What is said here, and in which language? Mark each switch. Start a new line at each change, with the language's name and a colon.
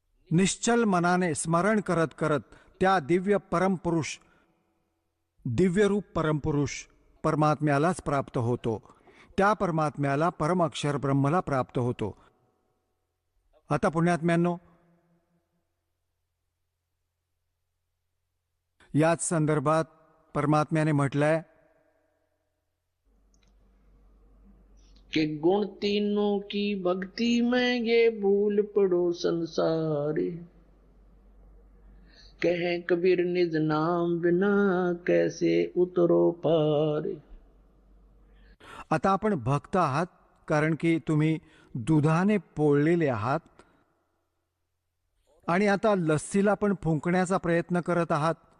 Marathi: निश्चल मनाने स्मरण करत करत त्या दिव्य परमपुरुष, दिव्यरूप परमपुरुष परमात्म्यालाच प्राप्त होतो. त्या परमात्म्याला, परम अक्षर ब्रह्मला प्राप्त होतो. आता पुण्यात्म्यांनो, याच संदर्भात परमात्म्याने म्हटलंय
Hindi: कि गुण तीनों की भक्ति में ये भूल पड़ो संसारी, कहें कबीर निज नाम बिना कैसे उतरो पारे.
Marathi: आता आपण भक्त आहात कारण की तुम्ही दुधाने पोळलेले आहात आणि आता लस्सीला पण फुंकण्याचा प्रयत्न करत आहात.